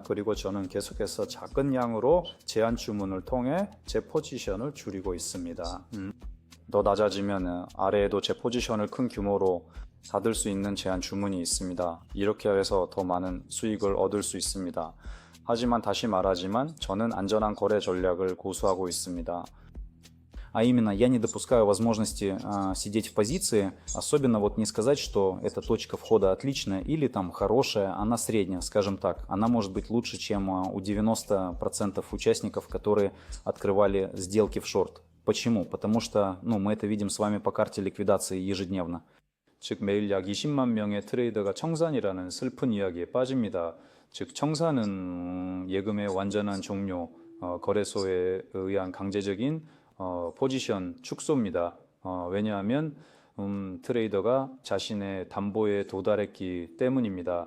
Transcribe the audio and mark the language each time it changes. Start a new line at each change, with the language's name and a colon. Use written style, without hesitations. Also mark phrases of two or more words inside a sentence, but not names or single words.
Korean: 그리고 저는 계속해서 작은 양으로 제한 주문을 통해 제 포지션을 줄이고 있습니다. 더 낮아지면 아래에도 제 포지션을 큰 규모로 닫을 수 있는 제한 주문이 있습니다. 이렇게 해서 더 많은 수익을 얻을 수 있습니다. 하지만 다시 말하지만 저는 안전한 거래 전략을 고수하고 있습니다.
Russian: А именно, я не допускаю возможности сидеть в позиции, особенно вот не сказать, что эта точка входа отличная или там хорошая, она средняя, скажем так. Она может быть лучше, чем у 90% участников, которые открывали сделки в шорт. Почему? Потому что мы это видим с вами по карте ликвидации ежедневно.
Korean: 즉 매일 약 20만 명의 트레이더가 청산이라는 슬픈 이야기에 빠집니다. 즉 청산은 예금의 완전한 종료, 거래소에 의한 강제적인 포지션 축소입니다. 왜냐하면 트레이더가 자신의 담보에 도달했기 때문입니다.